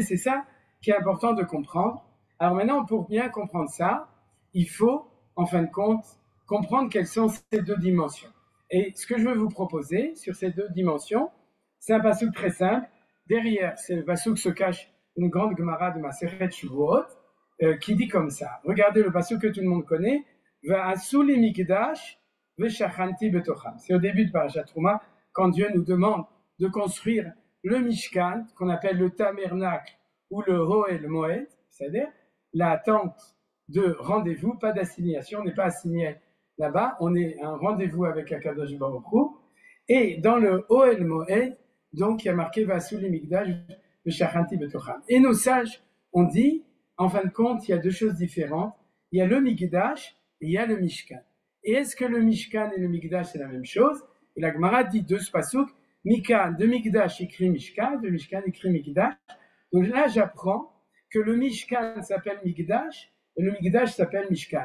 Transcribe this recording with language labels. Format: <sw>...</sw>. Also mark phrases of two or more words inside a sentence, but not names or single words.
<fr>C'est ça qui est important de comprendre. Alors maintenant, pour bien comprendre ça, il faut, en fin de compte, comprendre quelles sont ces deux dimensions. Et ce que je veux vous proposer sur ces deux dimensions, c'est un passouk très simple. Derrière, c'est le passouk se cache une grande Gemara de Maseret Shavuot qui dit comme ça. Regardez le passouk que tout le monde connaît.</fr> <he>ועשו לי מקדש ושכנתי בתוכם.</he> <fr>C'est au début de Parashat Trouma, quand Dieu nous demande de construire le Mishkan, qu'on appelle le tabernacle ou le</fr> <he>אוהל מועד,</he> <fr>c'est-à-dire la tente de rendez-vous, pas d'assignation, on n'est pas assigné là-bas, on est un rendez-vous avec</fr> <he>הקדוש ברוך הוא.</he> <fr>Et dans le</fr> <he>אוהל מועד,</he> <fr>donc il y a marqué</fr> <he>ועשו לי מקדש ושכנתי בתוכם.</he> <fr>Et nos sages ont dit, en fin de compte, il y a deux choses différentes. Il y a le Mikdash et il y a le Mishkan. Et est-ce que le Mishkan et le Mikdash, c'est la même chose? Et la Gemara dit de ce passouk, Mikan, de Mikdash écrit Mishkan, de Mishkan écrit Mikdash. Donc là, j'apprends que le Mishkan s'appelle Mikdash et le Mikdash s'appelle Mishkan.</fr>